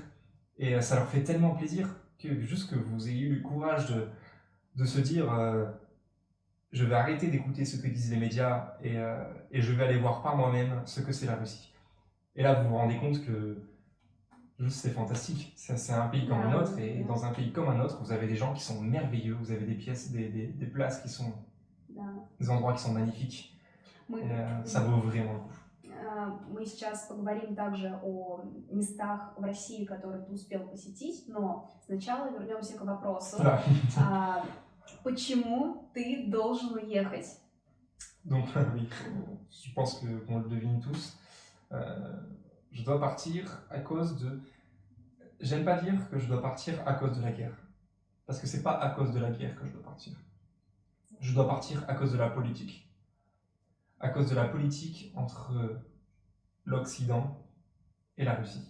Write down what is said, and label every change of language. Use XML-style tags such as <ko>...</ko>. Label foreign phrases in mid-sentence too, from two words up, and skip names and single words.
<fr>Et ça leur fait tellement plaisir que juste que vous ayez eu le courage de se dire je vais arrêter d'écouter ce que disent les médias et je vais aller voir par moi-même ce que c'est la Russie. Et là, vous vous rendez compte que juste c'est fantastique. C'est un pays comme un autre, et dans un pays comme un autre, vous avez des gens qui sont merveilleux, vous avez des pièces, des places qui sont, des endroits qui sont magnifiques. Ça vaut vraiment le coup.</fr> <ru>Мы сейчас поговорим также о местах в России, которые ты успел посетить, но сначала вернемся к вопросу, почему ты должен уехать?</ru> <fr>Donc oui, je pense qu'on le devine tous. Je dois partir à cause de... J'aime pas dire que je dois partir à cause de la guerre, parce que c'est pas à cause de la guerre que je dois partir. Je dois partir à cause de la politique. À cause de la politique entre l'Occident et la Russie.</fr>